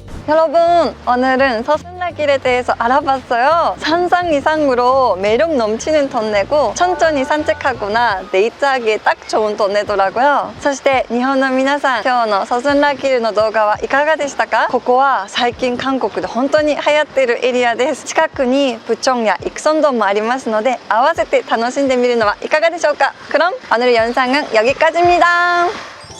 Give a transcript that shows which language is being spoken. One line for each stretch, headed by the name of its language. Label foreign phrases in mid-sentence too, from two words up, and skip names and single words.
Korean: 여러분, 오늘은 서순례길에 대해서 알아봤어요. 상상 이상으로 매력 넘치는 동네고 천천히 산책하거나 데이트하기에 딱 좋은 동네더라고요.
Japanese: そして日本の皆さん、今日の서순례길の動画はいかがでしたか？ここは最近韓国で本当に流行っているエリアです。近くにプチョンやイクソンドンもありますので合わせて楽しんでみるのはいかがでしょうか？
Korean: 그럼 오늘 영상은 여기까지입니다.